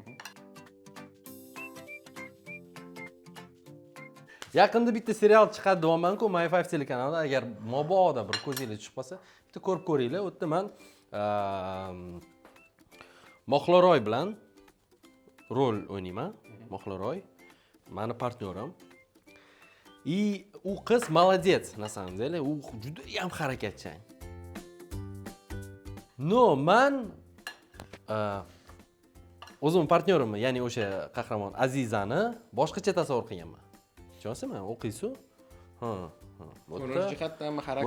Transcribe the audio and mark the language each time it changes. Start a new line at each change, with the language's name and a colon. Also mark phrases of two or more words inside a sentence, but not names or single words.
Uzbek: Yaqinda bitta serial chiqadi deyapman-ku, My5 telekanalida. Agar mabodo bir ko'zingizga tushib qolsa, bitta ko'rib ko'ringlar. U yerda men Moxloroy bilan rol o'ynayman. Moxloroy meni partnyorim.
Russian: И
Uzbek: u qiz
Russian: молодец, на самом деле.
Uzbek: U juda ham harakatchan. No, men o'zim partnyorimni, ya'ni o'sha qahramon Azizani boshqacha tasavvur qilganman. Tushunasizmi? O'qiysiz? Ha. Ko'rinish jihatdan xarakter.